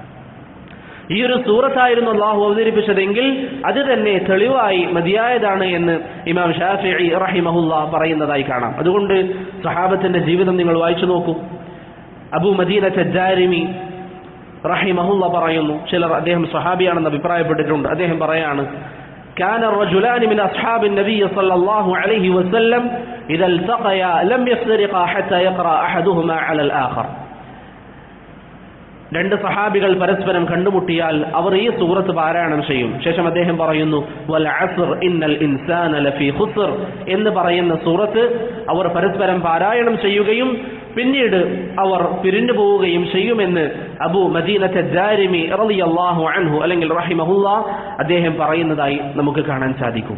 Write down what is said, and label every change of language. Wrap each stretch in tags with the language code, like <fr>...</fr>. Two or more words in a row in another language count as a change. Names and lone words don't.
<ml>ഈ ഒരു സൂറത്തായിരുന്നു അള്ളാഹു അവതരിപ്പിച്ചതെങ്കിൽ അത് തന്നെ തെളിവായി മതിയായതാണ് എന്ന് ഇമാം ശാഫിഈ റഹിമഹുല്ലാഹ് പറയുന്നതായി കാണാം. അതുകൊണ്ട് സഹാബത്തിന്റെ ജീവിതം നിങ്ങൾ വായിച്ചു നോക്കൂ. അബൂ മദീനത്ത് അദ്ദാരിമി റഹിമഹുല്ലാഹ് പറയുന്നു, ചിലർ അദ്ദേഹം സ്വഹാബിയാണെന്ന് അഭിപ്രായപ്പെട്ടിട്ടുണ്ട്. അദ്ദേഹം പറയാണ്,</ml> <ar>كان الرجلان من أصحاب النبي صلى الله عليه وسلم إذا التقيا لم يفترقا حتى يقرأ أحدهما على الآخر.</ar> <ml>2 സഹാബികൾ പരസ്പരം കണ്ടുമുട്ടിയാൽ അവർ ഈ സൂറത്ത് പാരായണം ചെയ്യും. ശേഷം അദ്ദേഹം പറയുന്നു,</ml> <ar>والعصر إن الإنسان لفي خسر</ar> <ml>എന്ന് പറയുന്ന സൂറത്ത് അവർ പരസ്പരം പാരായണം ചെയ്യുകയും പിന്നീട് അവർ പിരിഞ്ഞു പോവുകയും ചെയ്യുമെന്ന് അബൂ മദീനത്ത് അദ്ദാരിമി</ml> <ar>رضي الله عنه</ar> <ml>അല്ലെങ്കിൽ റഹിമഹുല്ലാഹ് അദ്ദേഹം പറയുന്നതായി നമുക്ക് കാണാൻ സാധിക്കും.</ml>